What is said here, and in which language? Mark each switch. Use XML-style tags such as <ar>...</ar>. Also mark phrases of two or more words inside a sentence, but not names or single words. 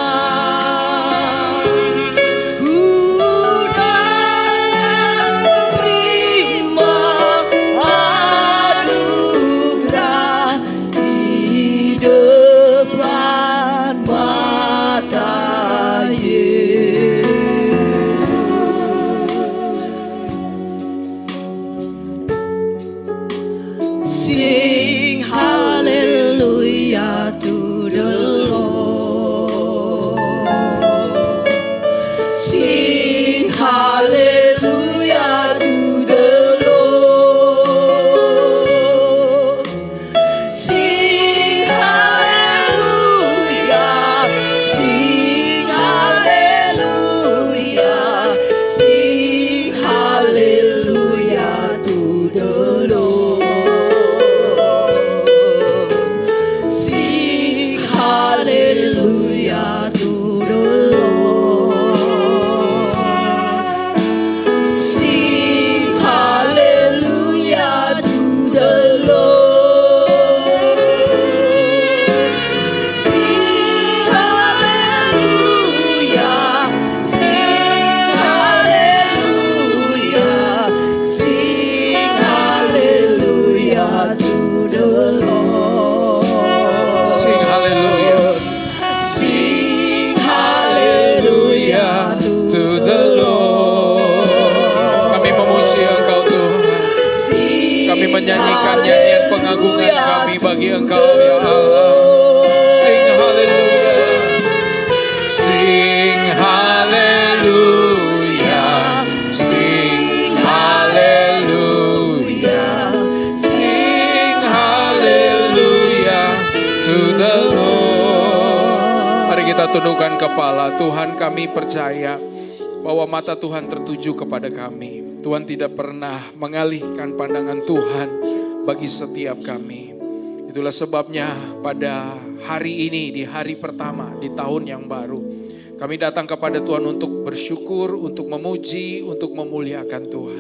<id>Ku dapat terima anugerah di depan mata Yesus.</id> <en>Sing hallelujah to the Lord. Sing hallelujah to the Lord. Sing hallelujah, sing hallelujah, sing hallelujah to the Lord. Sing hallelujah to the Lord. Sing hallelujah to the Lord. Sing hallelujah, sing hallelujah, sing hallelujah to the Lord. Sing hallelujah. Sing hallelujah To the Lord.</en> <id>Kami memuji Engkau Tuhan. Kami menyanyikan nyanyian pengagungan kami bagi Engkau ya Allah.</id> <en>Sing hallelujah. Sing hallelujah. Sing hallelujah. Sing hallelujah to the Lord.</en> <id>Mari kita kita tundukkan kepala. Tuhan, kami percaya bahwa mata Tuhan tertuju kepada kami. Tuhan tidak pernah mengalihkan pandangan Tuhan bagi setiap kami. Itulah sebabnya pada hari ini, di hari pertama, di tahun yang baru, kami datang kepada Tuhan untuk bersyukur, untuk memuji, untuk memuliakan Tuhan.</id>